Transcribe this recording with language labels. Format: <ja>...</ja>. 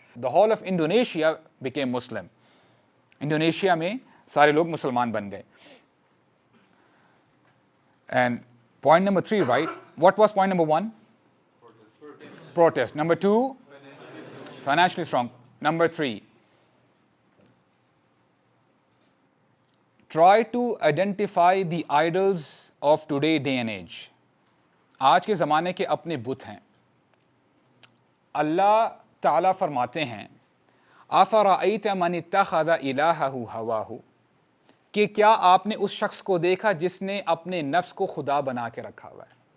<en>the whole of Indonesia became Muslim.</en> <ur>Indonesia میں سارے لوگ مسلمان بن گئے.</ur> <en>And point number 3, right? What was point number 1? Protest. Number 2, financially strong. Number 3, try to identify the idols of today day and age.</en> <ur>آج کے زمانے کے اپنے بت ہیں. اللہ تعالیٰ فرماتے ہیں</ur> <ar>أَفَرَأَيْتَ مَنِ اتَّخَذَ إِلَٰهَهُ هَوَاهُ,</ar> <ur>کہ کیا آپ نے اس شخص کو دیکھا جس نے اپنے نفس کو خدا بنا کے رکھا ہوا ہے.</ur>